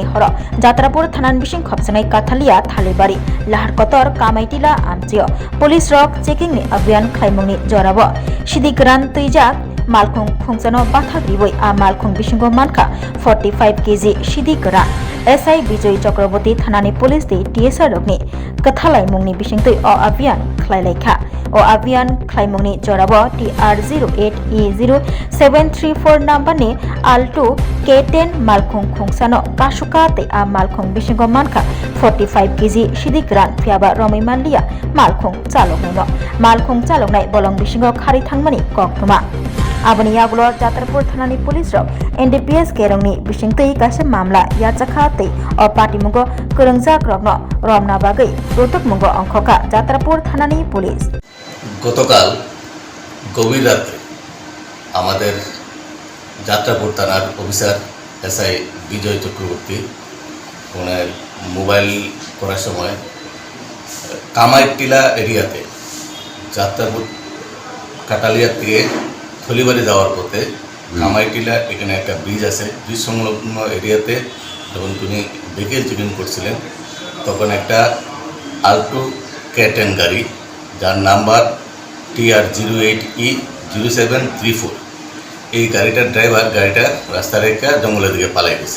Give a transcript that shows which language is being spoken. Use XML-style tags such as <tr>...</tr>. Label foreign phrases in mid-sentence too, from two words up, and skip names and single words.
<trp>हर जात्रापुर थानानि बिसिं खबसनाय काथालिया थालिबारि लाहार कतर कामायटिला आमचियो पुलिस रक चेकिंनि अभियान खायमुंनि जराबो सिदि गोरान तैजाक मालखुं खुंसनो बाथाग्रिबै आ मालखुं बिसिंग मानखा 45 केजी सिदि गोरान एसआई विजय चक्रवर्ती थानानि पुलिस दि टीएसआर रकनि कथालाय मुंनि बिसिंतै अ अभियान खालायलायखा o avian klaimungni jorabo TR08E0734 number ni alto K10 malkhung khungsano kasuka te a malkhung bisingo manka 45 kg sidigran phiaba romai manlia malkhung chaloknai bolong bisingo khari thangmani koktuma aboni yagulo jatarpur thanani police rok NDPS kerongni bisingtei kaisa mamla yachakha te o patimungo korungjak rokno romna bagai rotok mungo angkhoka jatarpur thanani police</trp> <bn>গতকাল গভীর রাতে আমাদের যাত্রাপুর থানার অফিসার এসআই বিজয় চক্রবর্তী ওনার মোবাইল করার সময় কামাইটিলা এরিয়াতে যাত্রাপুর কাটালিয়া থেকে থলিবাড়ি যাওয়ার পথে কামাইটিলা এখানে একটা ব্রিজ আছে ব্রিজ সংলগ্ন এরিয়াতে যখন তিনি</bn> <en>vehicle checking</en> <bn>করছিলেন তখন একটা আল্টো K10 গাড়ি যার নাম্বার TR08E0734 এই গাড়িটার ড্রাইভার গাড়িটা রাস্তা রেখে জঙ্গলের দিকে পালাই গেছে।</bn>